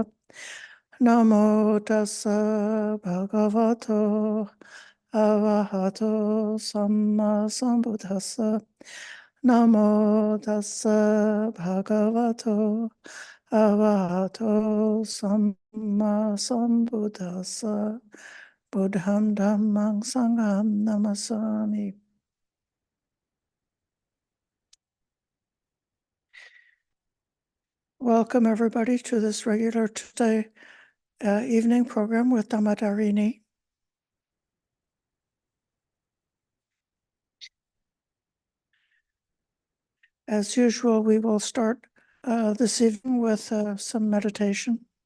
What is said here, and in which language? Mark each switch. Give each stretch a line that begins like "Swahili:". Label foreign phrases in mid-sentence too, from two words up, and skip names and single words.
Pali: Namo tassa bhagavato arahato samma sambuddhassa. Namo tassa bhagavato arahato samma sambuddhassa. Buddham dhammang sangham namasami.
English: Welcome everybody to this regular Tuesday evening program with Dhamma. As usual, we will start this evening with some meditation.